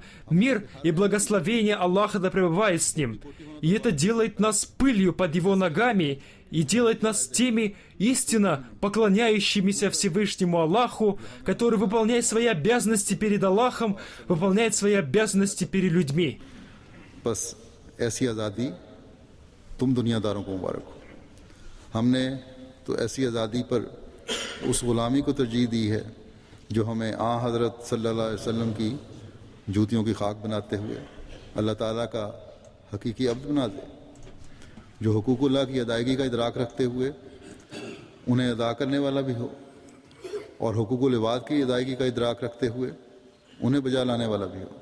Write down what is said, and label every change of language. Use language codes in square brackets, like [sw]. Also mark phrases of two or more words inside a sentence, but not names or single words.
[ru] Мир и благословение Аллаха да пребывает с ним. И это делает нас пылью под его ногами и делает нас теми истинно поклоняющимися Всевышнему Аллаху, который выполняет свои обязанности перед Аллахом, выполняет свои обязанности перед людьми. [ur] بس ایسی آزادی تم دنیاداروں کو مبارک ہو. ہم نے تو ایسی آزادی پر اس غلامی کو ترجیح دی ہے جو ہمیں حضرت [ar] صلی اللہ علیہ وسلم [ur] کی جوتیوں کی خاک بناتے ہوئے اللہ تعالیٰ کا حقیقی عبد بنا دے، جو حقوق اللہ کی ادائیگی کا ادراک رکھتے ہوئے انہیں ادا کرنے والا بھی ہو اور حقوق العباد کی ادائیگی کا ادراک رکھتے ہوئے انہیں بجا لانے والا بھی ہو.